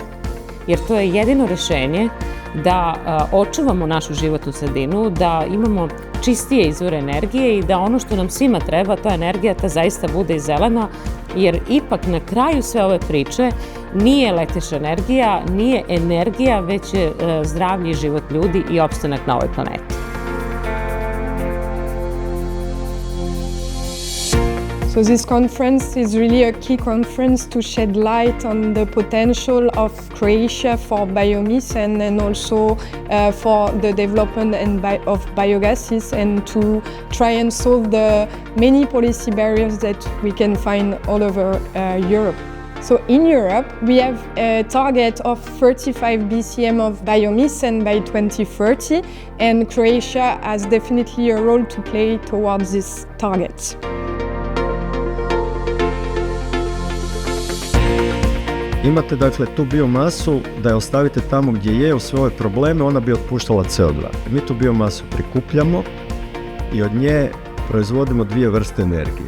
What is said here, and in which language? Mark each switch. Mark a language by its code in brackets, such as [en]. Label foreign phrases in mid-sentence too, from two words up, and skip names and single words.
[bs] Jer to je jedino rješenje da očuvamo našu životnu sredinu, da imamo čistije izvore energije i da ono što nam svima treba, to energija, ta zaista bude i zelena, jer ipak na kraju sve ove priče nije električna energija, nije energija, već je zdravlje i život ljudi i opstanak na ovoj planeti. [en] So this conference is really a key conference to shed light on the potential of Croatia for biomethane and also for the development of biogases and to try and solve the many policy barriers that we can find all over Europe. So in Europe, we have a target of 35 BCM of biomethane by 2030, and Croatia has definitely a role to play towards this target. [hr] Imate dakle tu biomasu da je ostavite tamo gdje je u svoje probleme, ona bi otpuštala CO2. Mi tu biomasu prikupljamo i od nje proizvodimo dvije vrste energije.